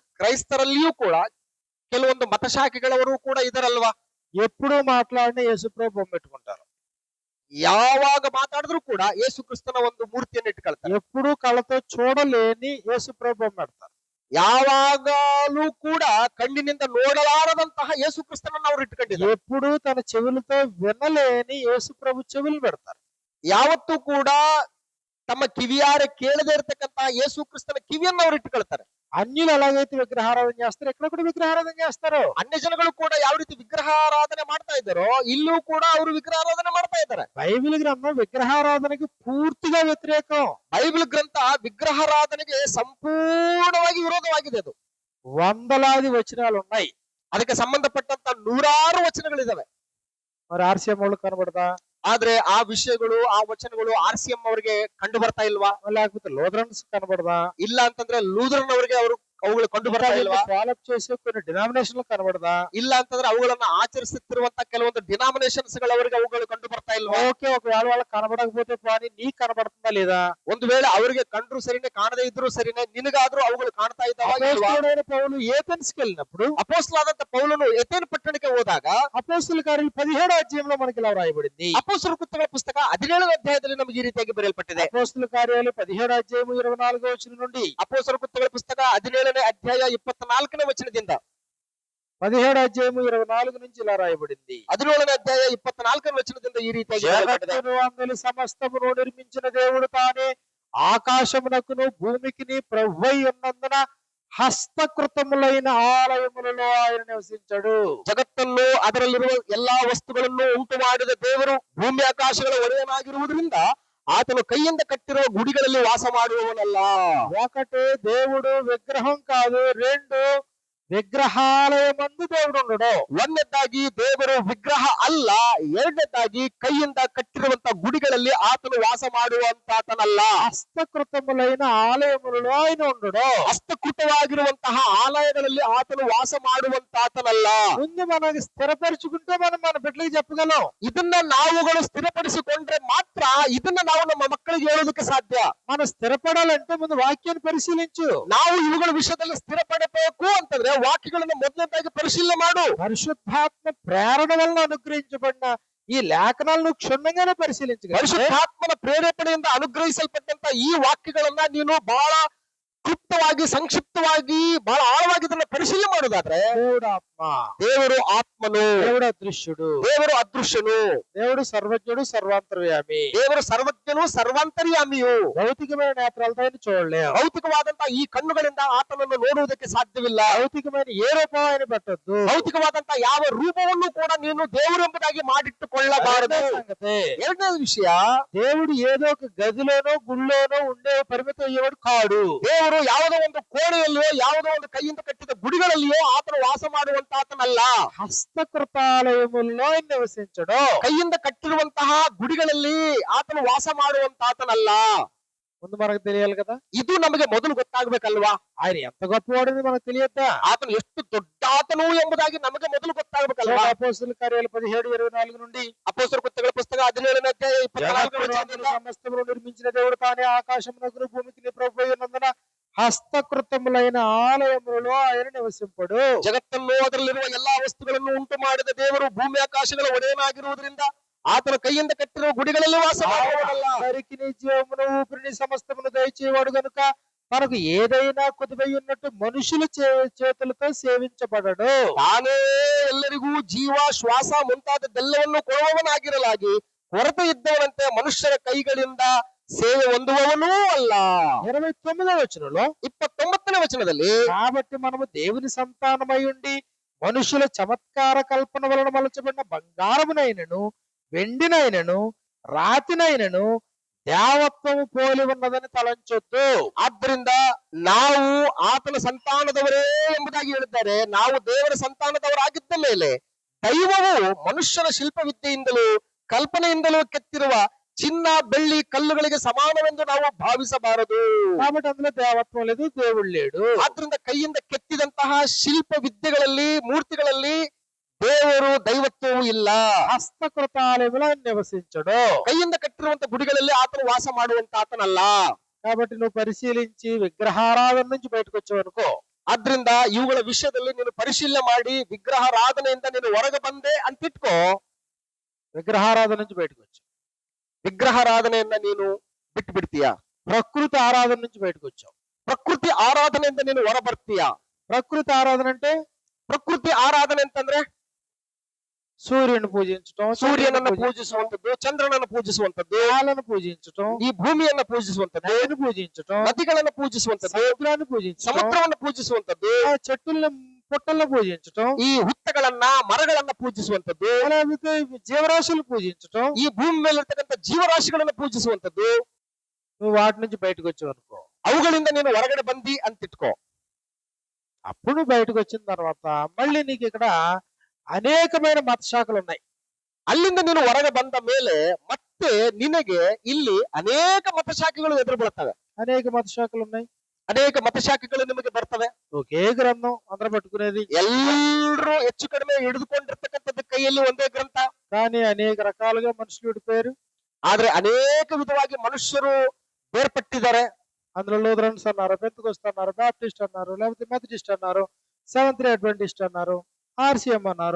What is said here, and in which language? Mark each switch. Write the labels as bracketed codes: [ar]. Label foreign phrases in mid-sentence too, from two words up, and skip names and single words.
[kn] ಕ್ರೈಸ್ತರಲ್ಲಿಯೂ ಕೂಡ ಕೆಲವೊಂದು ಮತಶಾಖೆಗಳವರು ಕೂಡ ಇದಾರಲ್ವಾ? [te] ఎప్పుడు మాట్లాడిన యేసుప్రభు బొమ్మ పెట్టుకుంటారు. [kn] ಯಾವಾಗ ಮಾತಾಡಿದ್ರು ಕೂಡ ಯೇಸು ಕ್ರಿಸ್ತನ ಒಂದು ಮೂರ್ತಿಯನ್ನು ಇಟ್ಕೊಳ್ತಾರೆ. [te] ఎప్పుడు కళ్ళతో చూడలేని యేసుప్రభు బొమ్మ పెడతారు. [kn] ಯಾವಾಗಲೂ ಕೂಡ ಕಣ್ಣಿನಿಂದ ನೋಡಲಾರದಂತಹ ಯೇಸು ಕ್ರಿಸ್ತನನ್ನು ಅವರು ಇಟ್ಕೊಂಡಿದ್ದಾರೆ. [te] ఎప్పుడు తన చెవులతో వినలేని యేసుప్రభు చెవులు పెడతారు. [kn] ಯಾವತ್ತೂ ಕೂಡ ತಮ್ಮ ಕಿವಿಯಾರೆ ಕೇಳದೇ ಇರತಕ್ಕಂತಹ ಯೇಸು ಕ್ರಿಸ್ತನ ಕಿವಿಯನ್ನು ಅವರು ಇಟ್ಕೊಳ್ತಾರೆ. [te] అన్యులు ఎలాగైతే విగ్రహారాధన చేస్తారో ఇక్కడ కూడా విగ్రహారాధన చేస్తారు. [kn] ಅನ್ಯ ಜನಗಳು ಕೂಡ ಯಾವ ರೀತಿ ವಿಗ್ರಹಾರಾಧನೆ ಮಾಡ್ತಾ ಇದ್ದಾರೋ ಇಲ್ಲೂ ಕೂಡ ಅವರು ವಿಗ್ರಹಾರಾಧನೆ ಮಾಡ್ತಾ ಇದ್ದಾರೆ. [te] బైబిల్ గ్రంథం విగ్రహారాధనకి పూర్తిగా వ్యతిరేకం. [kn] ಬೈಬಲ್ ಗ್ರಂಥ ವಿಗ್ರಹಾರಾಧನೆಗೆ ಸಂಪೂರ್ಣವಾಗಿ ವಿರೋಧವಾಗಿದೆ. ಅದು [te] వందలాది వచనాలు ఉన్నాయి. [kn] ಅದಕ್ಕೆ ಸಂಬಂಧಪಟ್ಟಂತ 100 ವಚನಗಳಿದಾವೆ. [te] మరి ఆర్సీఎం వాళ్ళు కనబడదా? [kn] ಆದ್ರೆ ಆ ವಿಷಯಗಳು, ಆ ವಚನಗಳು RCM ಅವರಿಗೆ ಕಂಡು ಬರ್ತಾ ಇಲ್ವಾ? [te] లేకపోతే లూథరన్స్ కనబడదా? [kn] ಇಲ್ಲ ಅಂತಂದ್ರೆ ಲೂಥರನ್ ಅವರಿಗೆ ಅವುಗಳು ಕಂಡು ಬರ್ತಾ ಇಲ್ವಾ? [te] ಫಾಲೋಅಪ್ చేసే కొన్ని డినామినేషన్లు కనబడదా? [kn] ಇಲ್ಲ ಅಂತಂದ್ರೆ ಅವುಗಳನ್ನ ಆಚರಿಸುತ್ತಿರುವಂತ ಕೆಲವೊಂದು ಡಿನಾಮಿನೇಷನ್ಸ್ ಗಳವರಿಗೆ ಅವುಗಳು ಕಂಡು ಬರ್ತಾ ಇಲ್ವಾ? [te] ఓకే, ఒకవేళ వాళ్ళకి కనబడకపోతే పోనీ నీకు కనబడుతుందా లేదా? [kn] ಒಂದು ವೇಳೆ ಅವರಿಗೆ ಕಂಡ್ರು ಸರಿನೇ, ಕಾಣದೇ ಇದ್ರು ಸರಿನೇ, ನಿನಗಾದ್ರೂ ಅವುಗಳು ಕಾಣ್ತಾ ಇದ್ದಾವ? [te] అపోస్తలుడైన పౌలు ఏథెన్స్‌కి వెళ్ళినప్పుడు [kn] ಅಪೊಸ್ತಲನಾದಂತ ಪೌಲನು ಎಥೇನ್ ಪಟ್ಟಣಕ್ಕೆ ಹೋದಾಗ [te] అపోస్తల కార్యాలు 17వ అధ్యాయంలో మనకి ఇలా రాయబడింది. [kn] ಅಪೊಸ್ತಲರ ಕೃತ್ಯಗಳ ಪುಸ್ತಕ 17ನೇ ಅಧ್ಯಾಯದಲ್ಲಿ ನಮಗೆ ಈ ರೀತಿಯಾಗಿ ಬರೆಯಲ್ಪಟ್ಟಿದೆ. [te] అపోస్తల కార్యాలు 17వ అధ్యాయం 24వ వచనం నుండి [kn] ಅಪೊಸ್ತಲರ ಕೃತ್ಯಗಳ ಪುಸ್ತಕ 17ನೇ ಅಧ್ಯಾಯ 24ನೇ ವಚನದಿಂದ [te] 17వ అధ్యాయం 24 నుంచి ఇలా రాయబడింది. [kn] 17ನೇ అధ్యాయ 24ನೇ వచనದಿಂದ ఈ ರೀತಿಯಾಗಿ ಬರೆಯಲ್ಪಟ್ಟಿದೆ. [te] జగత్తును అందులో సమస్తమును నిర్మించిన దేవుడు తానే ఆకాశమునకును భూమికిని ప్రభువై ఉన్నందున హస్తకృతములైన ఆలయములలో ఆయన నివసించడు. [kn] ಜಗತ್ತನ್ನು ಅದರಲ್ಲಿರುವ ಎಲ್ಲಾ ವಸ್ತುಗಳನ್ನು ಉಂಟು ಮಾಡಿದ ದೇವರು ಭೂಮಿ ಆಕಾಶಗಳ ಒಡೆಯನಾಗಿರುವುದರಿಂದ ಆತನು ಕೈಯಿಂದ ಕಟ್ಟಿರುವ ಗುಡಿಗಳಲ್ಲಿ ವಾಸ ಮಾಡುವವನಲ್ಲ. [te] ఒకటి దేవుడు విగ్రహం కాదు, రెండు విగ్రహాలయమందు దేవుడు ఉండడు. [kn] ಒಂದನೇದಾಗಿ ದೇವರು ವಿಗ್ರಹ ಅಲ್ಲ, ಎರಡನೇದಾಗಿ ಕೈಯಿಂದ ಕಟ್ಟಿರುವಂತ ಗುಡಿಗಳಲ್ಲಿ ಆತನು ವಾಸ ಮಾಡುವಂತಾತನಲ್ಲ. [te] హస్తకృతములైన ఆలయములలో ఆయన ఉండడు. [kn] ಹಸ್ತಕೃತವಾಗಿರುವಂತಹ ಆಲಯಗಳಲ್ಲಿ ಆತನು ವಾಸ ಮಾಡುವಂತಾತನಲ್ಲ. [te] ముందు మనకి స్థిరపరుచుకుంటే మనం మన బిడ్డలకు చెప్పగలం. [kn] ಇದನ್ನ ನಾವುಗಳು ಸ್ಥಿರಪಡಿಸಿಕೊಂಡ್ರೆ ಮಾತ್ರ ಇದನ್ನ ನಾವು ನಮ್ಮ ಮಕ್ಕಳಿಗೆ ಹೇಳೋದಕ್ಕೆ ಸಾಧ್ಯ. [te] మనం స్థిరపడాలంటే ముందు వాక్యాన్ని పరిశీలించు. [kn] ನಾವು ಇವುಗಳ ವಿಷಯದಲ್ಲಿ ಸ್ಥಿರಪಡಬೇಕು ಅಂತಂದ್ರೆ ವಾಕ್ಯಗಳನ್ನು ಮೊದಲನೇದಾಗಿ ಪರಿಶೀಲನೆ ಮಾಡು. [te] పరిశుద్ధాత్మ ప్రేరణ వలన అనుగ్రహించబడిన ఈ లేఖనాలను క్షుణ్ణంగానే పరిశీలించగలరు. [kn] ಪರಿಶುದ್ಧಾತ್ಮನ ಪ್ರೇರೇಪಣೆಯಿಂದ ಅನುಗ್ರಹಿಸಲ್ಪಟ್ಟಂತ ಈ ವಾಕ್ಯಗಳನ್ನ ನೀನು ಬಹಳ ಕ್ಲುಪ್ತವಾಗಿ, ಸಂಕ್ಷಿಪ್ತವಾಗಿ, ಬಹಳ ಆಳವಾಗಿ ಇದನ್ನ ಪರಿಶೀಲನೆ ಮಾಡುವುದಾದ್ರೆ [te] దేవుడు ఆత్మ, [kn] ದೇವರು ಆತ್ಮನು, [te] దేవుడు అదృశ్యుడు, [kn] ದೇವರು ಅದೃಶ್ಯನು, [te] దేవుడు సర్వజ్ఞుడు, సర్వాంతర్యామి. [kn] ದೇವರು ಸರ್ವಜ್ಞನು, ಸರ್ವಾಂತರ್ಯಾಮಿಯು. [te] భౌతికమైన నేత్రాలతో ఆయన చూడలేము. [kn] ಭೌತಿಕವಾದಂತಹ ಈ ಕಣ್ಣುಗಳಿಂದ ಆತನನ್ನು ನೋಡುವುದಕ್ಕೆ ಸಾಧ್ಯವಿಲ್ಲ. [te] భౌతికమైన ఏ రూపం ఆయన పెట్టద్దు. [kn] ಭೌತಿಕವಾದಂತಹ ಯಾವ ರೂಪವನ್ನು ಕೂಡ ನೀನು ದೇವರು ಎಂಬುದಾಗಿ ಮಾಡಿಟ್ಟುಕೊಳ್ಳಬಾರದು. ಎರಡನೇ ವಿಷಯ, [te] దేవుడు ఏదో ఒక గదిలోనో గుళ్ళోనో ఉండే పరిమితం అయ్యేవాడు కాడు. [kn] ದೇವರು ಯಾವುದೋ ಒಂದು ಕೋಣೆಯಲ್ಲಿಯೋ ಯಾವುದೋ ಒಂದು ಕೈಯಿಂದ ಕಟ್ಟಿದ ಗುಡಿಗಳಲ್ಲಿಯೋ ಆತನು ವಾಸ ಮಾಡುವಂತಾತನಲ್ಲ. [te] హస్తకృతాలయముల్లో ఆయన నివసించడు. [kn] ಕೈಯಿಂದ ಕಟ್ಟಿರುವಂತಹ ಗುಡಿಗಳಲ್ಲಿ ಆತನು ವಾಸ ಮಾಡುವಂತಾತನಲ್ಲ. [te] ముందు మనకు తెలియాలి కదా. [kn] ಇದು ನಮಗೆ ಮೊದಲು ಗೊತ್ತಾಗ್ಬೇಕಲ್ವಾ? [te] ఆయన ఎంత గొప్పవాడని మనకు తెలియద్దా? [kn] ಆತನು ಎಷ್ಟು ದೊಡ್ಡಾತನು ಎಂಬುದಾಗಿ ನಮಗೆ ಮೊದಲು ಗೊತ್ತಾಗ್ಬೇಕಲ್ವಾ? [te] అపోస్తలుల కార్యాలు 17:24 నుండి [kn] ಅಪೊಸ್ತಲರ ಕೃತ್ಯಗಳ ಪುಸ್ತಕ 17ನೇ ಅಧ್ಯಾಯ 24ನೇ ವಚನದಿಂದ [te] సమస్తమును నిర్మించిన దేవుడు తానే ఆకాశమునకును భూమికి ప్రభువై ఉన్నందున హస్తకృతములైన ఆలయములలో ఆయన నివసింపడు. [kn] ಜಗತ್ತನ್ನು ಅದರಲ್ಲಿರುವ ಎಲ್ಲಾ ವಸ್ತುಗಳನ್ನು ಉಂಟು ಮಾಡಿದ ದೇವರು ಭೂಮಿ ಆಕಾಶಗಳ ಒಡೆಯನಾಗಿರುವುದರಿಂದ ಆತನ ಕೈಯಿಂದ ಕಟ್ಟಿರುವ ಗುಡಿಗಳಲ್ಲಿ ವಾಸ ಮಾಡುವವನಲ್ಲ. [te] అందరికి నీ జీవమును ఊపిరిని సమస్తమును దయచేవాడు గనుక మనకు ఏదైనా కొద్దిపై ఉన్నట్టు మనుషుల చేతులతో సేవించబడడు. [kn] ತಾನೇ ಎಲ್ಲರಿಗೂ ಜೀವ ಶ್ವಾಸ ಮುಂತಾದದ್ದೆಲ್ಲವನ್ನು ಕೊಡುವವನಾಗಿರಲಾಗಿ ಕೊರತೆ ಇದ್ದವನಂತೆ ಮನುಷ್ಯರ ಕೈಗಳಿಂದ ಸೇವೆ ಹೊಂದುವವನೂ ಅಲ್ಲ. [te] 29వ వచనంలో [kn] 29ನೇ ವಚನದಲ್ಲಿ [te] కాబట్టి మనము దేవుని సంతానమై ఉండి మనుషుల చమత్కార కల్పన వలన మలచబడిన బంగారమునైనను వెండినైనను రాతినైనను దేవత్వము పోలి ఉన్నదని తలంచొద్దు. [kn] ಆದ್ದರಿಂದ ನಾವು ಆತನ ಸಂತಾನದವರೇ ಎಂಬುದಾಗಿ ಹೇಳಿದ್ದಾರೆ. ನಾವು ದೇವರ ಸಂತಾನದವರಾಗಿದ್ದ ಮೇಲೆ ದೈವವು ಮನುಷ್ಯರ ಶಿಲ್ಪವಿದ್ಯೆಯಿಂದಲೂ ಕಲ್ಪನೆಯಿಂದಲೂ ಕೆತ್ತಿರುವ ಚಿನ್ನ ಬೆಳ್ಳಿ ಕಲ್ಲುಗಳಿಗೆ ಸಮಾನವೆಂದು ನಾವು ಭಾವಿಸಬಾರದು. [te] కాబట్టి అందులో దేవత్వం లేదు, దేవుడు లేడు. [kn] ಆದ್ರಿಂದ ಕೈಯಿಂದ ಕೆತ್ತಿದಂತಹ ಶಿಲ್ಪ ವಿದ್ಯೆಗಳಲ್ಲಿ ಮೂರ್ತಿಗಳಲ್ಲಿ ದೇವರು ದೈವತ್ವವೂ ಇಲ್ಲ. [te] హస్తకృతాలయములో ఆయన నివసించడు. [kn] ಕೈಯಿಂದ ಕಟ್ಟಿರುವಂತ ಗುಡಿಗಳಲ್ಲಿ ಆತನು ವಾಸ ಮಾಡುವಂತ ಆತನಲ್ಲ. [te] కాబట్టి నువ్వు పరిశీలించి విగ్రహారాధన నుంచి బయటకు వచ్చావు అనుకో, [kn] ಆದ್ರಿಂದ ಇವುಗಳ ವಿಷಯದಲ್ಲಿ ನೀನು ಪರಿಶೀಲನೆ ಮಾಡಿ ವಿಗ್ರಹಾರಾಧನೆಯಿಂದ ನೀನು ಹೊರಗೆ ಬಂದೆ ಅಂತಿಟ್ಕೋ. [te] విగ్రహారాధన నుంచి బయటకు వచ్చావు. [kn] ವಿಗ್ರಹಾರಾಧನೆಯನ್ನ ನೀನು ಬಿಟ್ಟು ಬಿಡ್ತೀಯಾ. [te] ప్రకృతి ఆరాధన నుంచి బయటకు వచ్చావు. [kn] ಪ್ರಕೃತಿ ಆರಾಧನೆಯಿಂದ ನೀನು ಹೊರ ಬರ್ತೀಯಾ. [te] ప్రకృతి ఆరాధన అంటే [kn] ಪ್ರಕೃತಿ ಆರಾಧನೆ ಅಂತಂದ್ರೆ [te] సూర్యుని పూజించటం, [kn] ಸೂರ್ಯನನ್ನ ಪೂಜಿಸುವಂತದ್ದು, ಚಂದ್ರನನ್ನು ಪೂಜಿಸುವಂತದ್ದು, [te] కాలను పూజించటం, [kn] ಈ ಭೂಮಿಯನ್ನ ಪೂಜಿಸುವಂತದ್ದು, [te] నదిని పూజించటం, [kn] ನದಿಗಳನ್ನು ಪೂಜಿಸುವಂತದ್ದು, [te] సముద్రాన్ని పూజించటం, [kn] ಸಮುದ್ರವನ್ನು ಪೂಜಿಸುವಂತದ್ದು, [te] ఆ చెట్టుల్ని పుట్టలను పూజించటం, [kn] ಈ ಹುತ್ತಗಳನ್ನ ಮರಗಳನ್ನ ಪೂಜಿಸುವಂತದ್ದು, [te] లేకపోతే జీవరాశులు పూజించటం. [kn] ಈ ಭೂಮಿ ಮೇಲಿರ್ತಕ್ಕಂಥ ಜೀವರಾಶಿಗಳನ್ನ ಪೂಜಿಸುವಂತದ್ದು. [te] నువ్వు వాటి నుంచి బయటకు వచ్చావు అనుకో, [kn] ಅವುಗಳಿಂದ ನೀನು ಹೊರಗಡೆ ಬಂದಿ ಅಂತಿಟ್ಕೋ. [te] అప్పుడు నువ్వు బయటకు వచ్చిన తర్వాత మళ్ళీ నీకు ఇక్కడ అనేకమైన మత శాఖలు ఉన్నాయి. [kn] ಅಲ್ಲಿಂದ ನೀನು ಹೊರಗೆ ಬಂದ ಮೇಲೆ ಮತ್ತೆ ನಿನಗೆ ಇಲ್ಲಿ ಅನೇಕ ಮತಶಾಖೆಗಳು ಎದುರು ಬೀಳ್ತವೆ. [te] అనేక మత శాఖలు ఉన్నాయి. [kn] ಅನೇಕ ಮತಶಾಖೆಗಳು ನಿಮಗೆ ಬರ್ತವೆ. [te] ఒకే గ్రంథం అందరూ పట్టుకునేది, [kn] ಎಲ್ಲರೂ ಹೆಚ್ಚು ಕಡಿಮೆ ಹಿಡಿದುಕೊಂಡಿರ್ತಕ್ಕಂಥದ್ದು ಕೈಯಲ್ಲಿ ಒಂದೇ ಗ್ರಂಥ. [te] కానీ అనేక రకాలుగా మనుషులు విడిపోయారు. [kn] ಆದ್ರೆ ಅನೇಕ ವಿಧವಾಗಿ ಮನುಷ್ಯರು ಬೇರ್ಪಟ್ಟಿದ್ದಾರೆ. [te] అందులో లూథరన్స్ అన్నారు, పెంతెకోస్తు అన్నారు, బాప్టిస్ట్ అన్నారు, లేకపోతే మెథడిస్ట్ అన్నారు, సెవెంత్ డే అడ్వెంటిస్ట్ అన్నారు, ఆర్సిఎం అన్నారు.